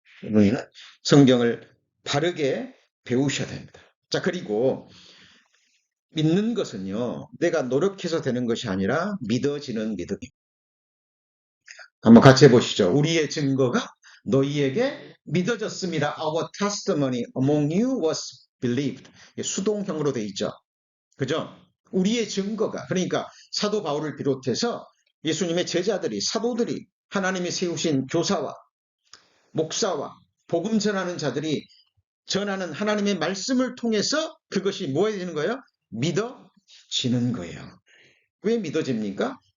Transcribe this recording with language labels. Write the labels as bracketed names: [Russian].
[Korean] 너희는 성경을 바르게 배우셔야 됩니다. 자, 그리고 믿는 것은요, 내가 노력해서 되는 것이 아니라 믿어지는 믿음입니다. 한번 같이 해보시죠. 우리의 증거가 너희에게 믿어졌습니다. [English] Our testimony among you was believed. [Korean] 수동형으로 돼 있죠. 그죠? 우리의 증거가. 그러니까 사도 바울을 비롯해서 예수님의 제자들이, 사도들이, 하나님이 세우신 교사와 목사와 복음 전하는 자들이 전하는 하나님의 말씀을 통해서 그것이 뭐 해야 되는 거예요? 믿어지는 거예요. 왜 믿어집니까?